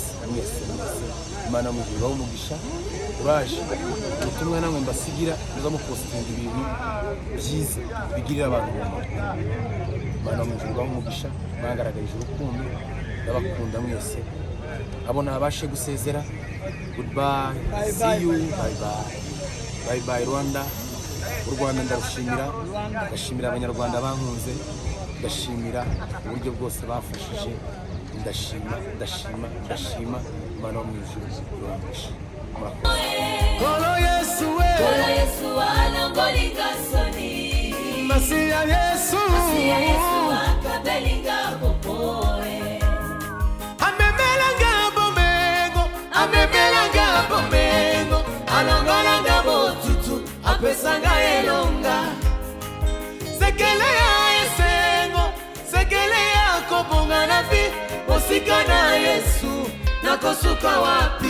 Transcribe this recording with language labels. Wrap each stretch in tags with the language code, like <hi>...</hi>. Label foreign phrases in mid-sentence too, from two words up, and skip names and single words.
<rw>Imana mujuru umugisha, uraje ubutumwa namwe mbasigira, muza mupostinga ibintu byiza bigirira abantu umumaro. Imana mujuru umugisha, mwagaragarije urukundo, ndabakunda mwese. Abona abashe gusezera,</rw> <en>goodbye, see you, bye bye Rwanda.</en> <rw>U Rwanda ndarushimira, ndashimira abanyarwanda bankunze, ndashimira uburyo bwose bafashije, ndashima. Imana yo mu ijuru ibamugisha.</rw> <ln>Kolo Yesu anangolinga soni, Masiya Yesu akabelinga popoe, amemelanga bomengo, alongolanga botutu, apesanga elonga, sekele ya esengo, sekele ya kobonga na vi, osika na Yesu nakosuka wapi?</ln>